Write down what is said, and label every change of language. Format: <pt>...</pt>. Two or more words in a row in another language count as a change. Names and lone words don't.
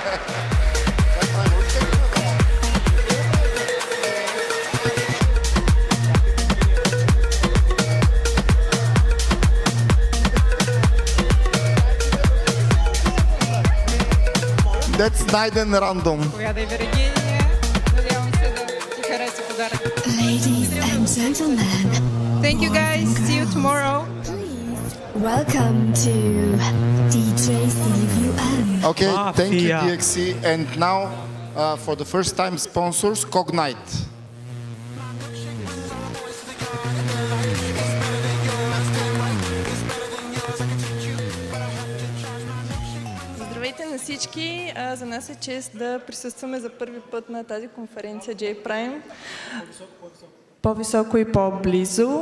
<en>That's nice and random.</en> <bg>Повядай, Виргиния. Надявам се да ти хареса подарък.</bg> <en>Ladies and gentlemen, Thank you guys. See you tomorrow. welcome to DJ CVM. Okay, thank you, Mafia. DXC. And now, for the first time, sponsors, Cognite.</en> <bg>Здравейте на всички! За нас е чест да присъстваме за първи път на тази конференция jPrime. По-високо и по-близо.</bg>